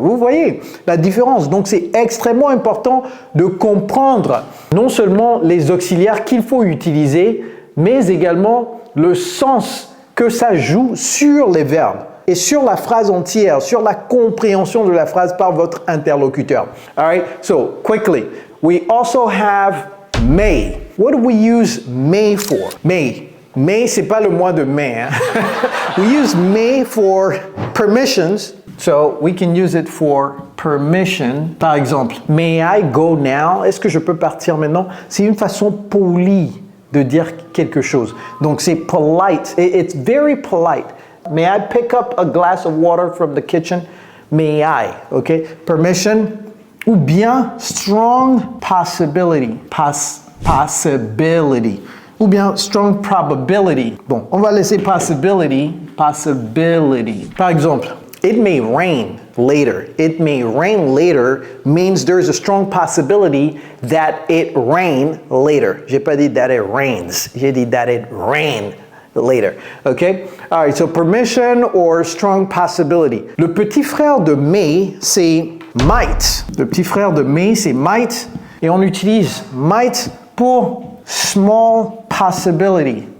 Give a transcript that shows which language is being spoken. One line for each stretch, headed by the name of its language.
French: Vous voyez la différence. Donc, c'est extrêmement important de comprendre non seulement les auxiliaires qu'il faut utiliser, mais également le sens que ça joue sur les verbes et sur la phrase entière, sur la compréhension de la phrase par votre interlocuteur.
English: All right, so quickly, we also have may. What do we use may for? May.
French: May, c'est pas le mois de mai. Hein?
English: We use may for permissions. So we can use it for permission.
French: Par exemple,
English: may I go now?
French: Est-ce que je peux partir maintenant? C'est une façon polie de dire quelque chose. Donc c'est polite.
English: It's very polite. May I pick up a glass of water from the kitchen? May I? Okay? Permission. Ou bien strong possibility. Possibility. Ou bien strong probability.
French: Bon, on va laisser possibility. Possibility. Par exemple,
English: it may rain later. It may rain later means there's a strong possibility that it rain later.
French: J'ai pas dit that it rains. J'ai dit that it rain later. Okay?
English: All right, so permission or strong possibility.
French: Le petit frère de may, c'est might. Le petit frère de may, c'est might. Et on utilise might pour small possibility.